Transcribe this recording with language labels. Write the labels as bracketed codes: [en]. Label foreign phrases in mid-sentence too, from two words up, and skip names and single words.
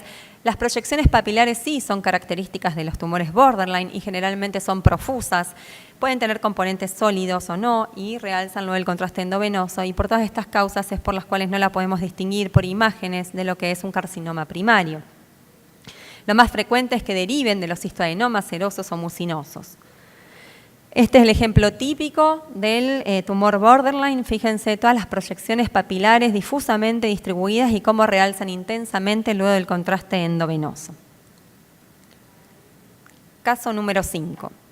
[es] Las proyecciones papilares sí son características de los tumores borderline y generalmente son profusas. Pueden tener componentes sólidos o no y realzan luego el contraste endovenoso, y por todas estas causas es por las cuales no la podemos distinguir por imágenes de lo que es un carcinoma primario. Lo más frecuente es que deriven de los cistoadenomas serosos o mucinosos. Este es el ejemplo típico del tumor borderline. Fíjense todas las proyecciones papilares difusamente distribuidas y cómo realzan intensamente luego del contraste endovenoso. Caso número 5.